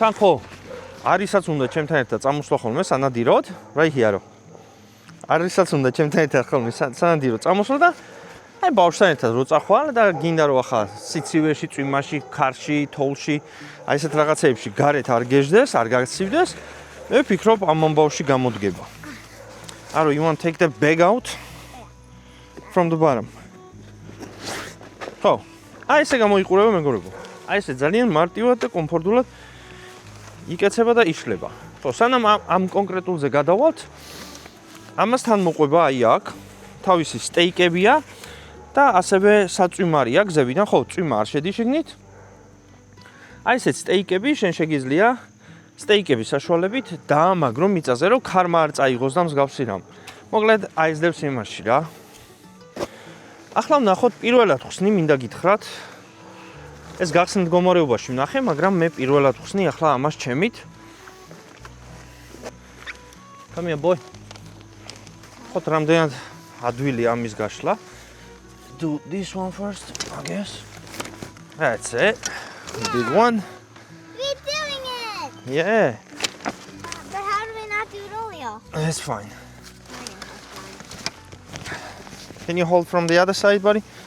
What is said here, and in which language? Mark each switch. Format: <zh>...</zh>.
<ka>თან ხო, არისაც უნდა ჩემთან ერთად წამოსვლა ხოლმე სანადიროდ, რა იხიარო. არისაც უნდა ჩემთან ერთად ხოლმე სანადირო წამოსვლა და აი ბავშვთან ერთად რო წახვალ და გინდა რომ ახლა სიცივეში, წვიმაში, ქარში, თოვლში, აი ესეთ რაღაცეებში გარეთ არ გეждდეს, არ გაცივდეს, მე ვფიქრობ ამ ამბავში გამოდგება.</ka> <en>Aro, you want to take the bag out from the bottom.</en> <ka>ხო, აი ესე გამოიყურება მეგობრებო. აი ესე ძალიან მარტივად და კომფორტულად იკეცება და იშლება. ხო, სანამ ამ კონკრეტულზე გადავალთ, ამასთან მოყვება აი აქ თავისი სტეიკებია და ასევე საწვიმარია გზებიდან, ხო, წვიმა არ შედის შეგნით. აი ესეთ სტეიკები შენ შეგიძლია სტეიკების საშუალებით დაამაგრო მიწაზე, რომ ქარმა არ წაიღოს და მსგავსი რამ. მოკლედ აიზდევს იმაში რა. ახლა ვნახოთ პირველად ხსნი მინდა გითხრათ. ეს გახსნილ მდგომარეობაში ვნახე, მაგრამ მე პირველად ხსნი ახლა ამას ჩემით.</ka> <en>Come here, boy.</en> <ka>ხოთ რამდენად ადვილი ამის გაშლა.</ka> <en>Do this one first, I guess. That's it. We did one. We're doing it! Yeah. But how do we not do it earlier? That's fine. Can you hold from the other side, buddy?</en>